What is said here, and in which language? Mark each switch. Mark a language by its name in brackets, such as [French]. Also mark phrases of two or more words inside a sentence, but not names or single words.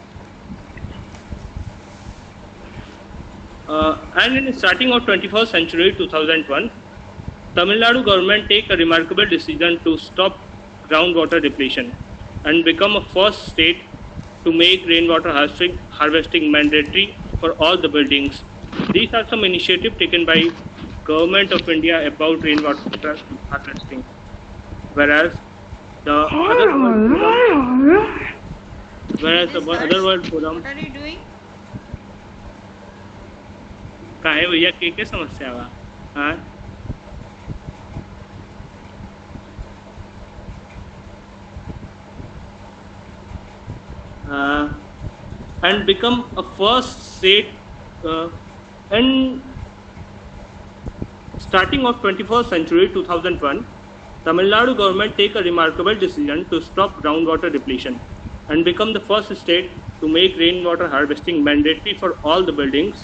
[English] And in the starting of 21st century, 2001, Tamil Nadu government take a remarkable decision to stop groundwater depletion and become a first state to make rainwater harvesting mandatory for all the buildings. These are some initiatives taken by Government of India about rainwater harvesting. Whereas the other world forum, What are you doing? [Bhojpuri] काहे भैया के समस्या बा? हाँ? [English] And become a first state in starting of 21st century 2001, Tamil Nadu government take a remarkable decision to stop groundwater depletion and become the first state to make rainwater harvesting mandatory for all the buildings.